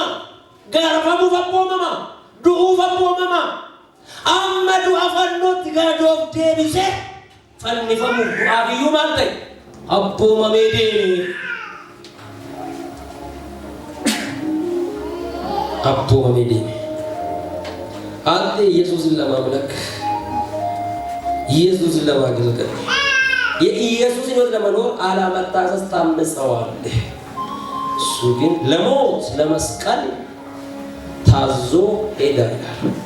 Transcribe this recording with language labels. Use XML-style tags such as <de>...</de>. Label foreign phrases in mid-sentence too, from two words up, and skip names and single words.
<om>Gaarafamuuf abboomama. Du'uuf abboomama. Amma du'a fannootti gadoof deebise fannifamuuf du'aaf iyyuu maal ta'e? Abboomamee deeme. Abboomamee deeme.</om> <am>አንተ ኢየሱስን ለማምለክ ኢየሱስን ለማገልገል የኢየሱስን ሕይወት ለመኖር አለመታዘዝ ታምፀዋል። እሱ ግን ለሞት ለመስቀል ታዞ ሄደ ይላል።</am>